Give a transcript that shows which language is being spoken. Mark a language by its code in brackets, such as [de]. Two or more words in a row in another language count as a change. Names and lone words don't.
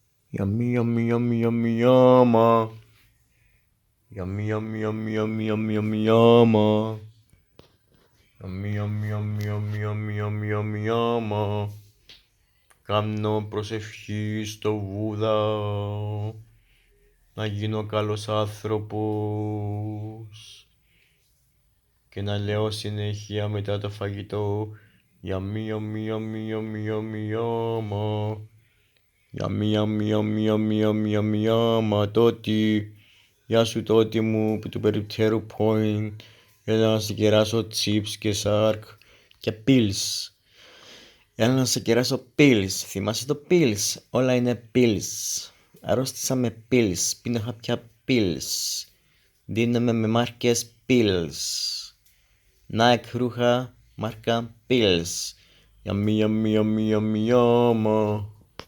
[en] Yummy, yummy, yummy, yummy, yumma. Yummy, yummy, yummy, yummy, yummy, yummy, yumma. Yummy, yummy, yummy, yummy, yummy, yummy, yummy, yumma. [el] Κάνω προσευχή στο Βούδα να γίνω καλός άνθρωπος και να λέω συνέχεια μετά το φαγητό [en] Yummy, yummy, yummy, yummy, yummy, yumma. Yummy, yummy, yummy, yummy, yummy, yummy, yumma. [el] Τότι, γεια σου τότι μου του περιπτέρου point για να σε κεράσω chips και σάρκ και pills. Για να σε κεράσω pills. Θυμάσαι το pills? Όλα είναι pills. Αρρώστησα με pills. Πίνω χαπιά pills. Δίνομαι με μάρκες pills. Nike ρούχα μάρκα pills. [en] Yummy, yummy, yummy, yummy, yumma.